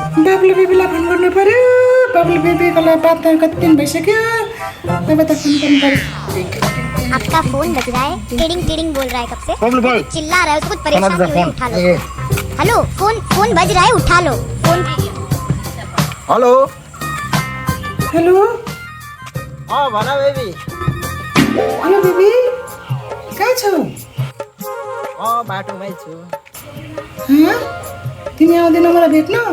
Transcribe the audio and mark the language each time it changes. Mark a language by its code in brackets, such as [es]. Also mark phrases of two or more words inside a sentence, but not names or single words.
[ne] बाबुले बेबीलाई फोन गर्नु पर्यो। बाबुले बेबीकोलाई बात कति दिन भइसक्यो। अब त फोन गर्नु पर्यो। [hi] आपका फोन बज रहा है, टिडिंग टिडिंग बोल रहा है कब से, बबलू भाई चिल्ला रहा है, उसको कुछ परेशानी हुई, उठा लो। ए, हेलो, फोन बज रहा है, उठा लो फोन। हेलो हेलो [ne] भन बेबी। हेलो बेबी, कहाँ छौ? बाटोमै छु। हाँ? तिमी आउँदैनौ मलाई भेट्न?